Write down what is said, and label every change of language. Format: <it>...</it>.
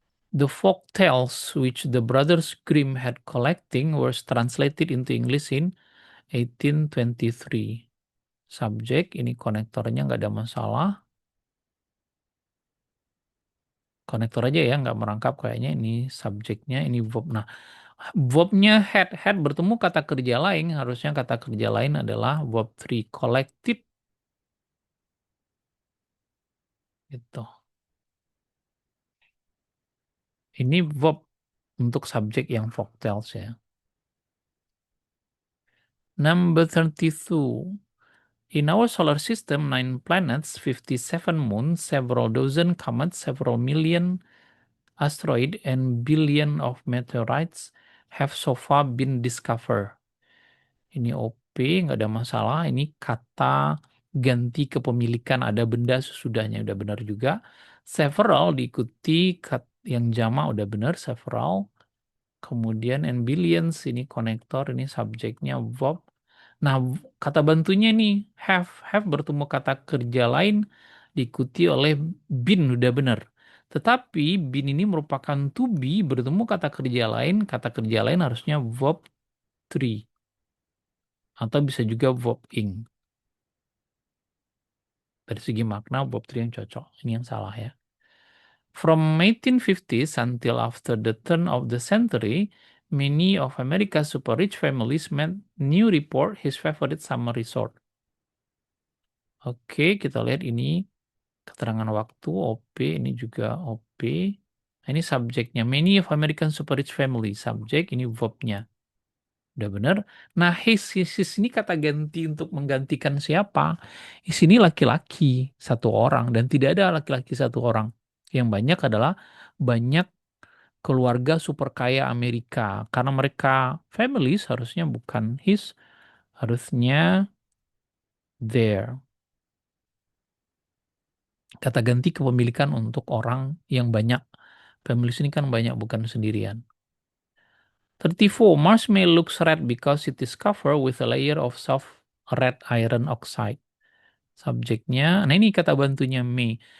<en>The folk tales which the brothers Grimm had collecting were translated into English in 1823.</en> <id>Subjek, ini konektornya nggak ada masalah. Konektor aja ya, nggak merangkap kayaknya. Ini subjeknya, ini verb. Nah, verbnya had. Had bertemu kata kerja lain, harusnya kata kerja lain adalah verb 3. Collected. Gitu. Ini verb untuk subjek yang folktales ya.</id> <en>Number 32. In our solar system, 9 planets, 57 moons, several dozen comets, several million asteroid, and billion of meteorites have so far been discovered.</en> <id>Ini OP, nggak ada masalah. Ini kata ganti kepemilikan, ada benda sesudahnya, udah benar juga. Several diikuti yang jama udah benar, several. Kemudian and billions, ini konektor, ini subjeknya verb. Nah, kata bantunya nih, have. Have bertemu kata kerja lain diikuti oleh been, udah benar. Tetapi been ini merupakan to be bertemu kata kerja lain harusnya verb 3 atau bisa juga verb ing. Dari segi makna verb 3 yang cocok. Ini yang salah ya.</id> <en>From 1850s until after the turn of the century, many of America's super rich families made new report his favorite summer resort.</en> <id>Oke, kita lihat ini keterangan waktu OP, ini juga OP. Ini subjeknya.</id> <en>Many of American super rich family.</en> <id>Subjek, ini verbnya. Udah benar. Nah, his ini kata ganti untuk menggantikan siapa? His ini laki-laki satu orang dan tidak ada laki-laki satu orang. Yang banyak adalah banyak keluarga super kaya Amerika. Karena mereka families harusnya bukan his, harusnya their. Kata ganti kepemilikan untuk orang yang banyak. Families ini kan banyak, bukan sendirian. 34.</id> <en>Mars may look red because it is covered with a layer of soft red iron oxide.</en> <id>Subjeknya, nah ini kata bantunya may.</id>